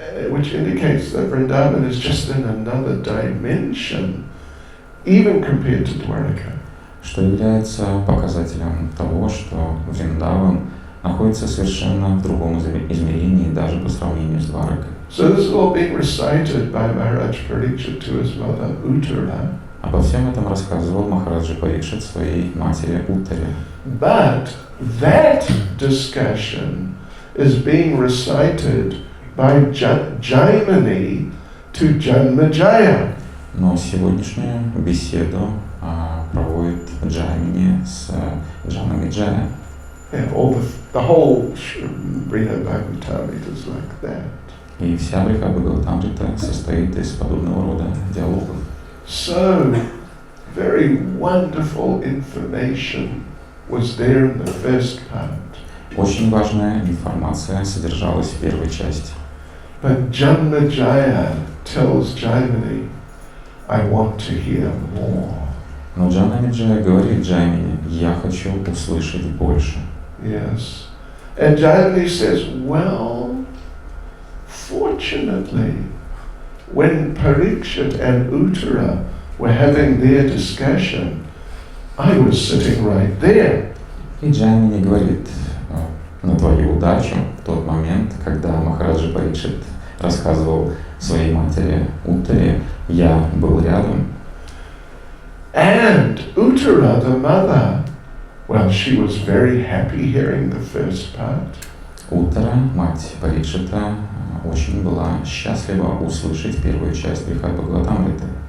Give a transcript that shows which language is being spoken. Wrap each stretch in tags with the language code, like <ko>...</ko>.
<en>Which indicates that Vrindavan is just in another dimension, even compared to Dwaraka.</en> <ru>Что является показателем того, что Вриндаван находится совершенно в другом измерении, даже по сравнению с Дваракой.</ru> <en>So this is all being recited by Maharaj Parikshit to his mother Uttara.</en> <ru>Обо всем этом рассказывал Махараджа Парикшит своей матери Уттаре.</ru> <en>But that discussion is being recited by Jaimini to Janmejaya.</en> <ru>Но сегодняшнюю беседу проводит Джаймини с Джанамеджая.</ru> <en>The whole Brihat Bhagavatamrita is like that.</en> <ru>И вся Брихат Бхагаватамрита состоит из подобного рода диалогов.</ru> <en>So, very wonderful information was there in the first part.</en> <ru>Очень важная информация содержалась в первой части.</ru> <en>But Janmejaya tells Jaimini, I want to hear more.</en> <ru>Но Джанамеджая говорит Джаймини, я хочу услышать больше.</ru> <en>Yes. And Jaimini says, well, fortunately, when Parikshit and Uttara were having their discussion, I was sitting right there.</en> <ru>И Джаймини говорит, на твою удачу, в тот момент, когда Махараджа Парикшит рассказывал своей матери Уттаре, я был рядом.</ru> <en>And Uttara, the mother, well, she was very happy hearing the first part.</en> <ru>Уттара, мать Парикшита, очень была счастлива услышать первую часть Брихат Бхагаватамриты.</ru>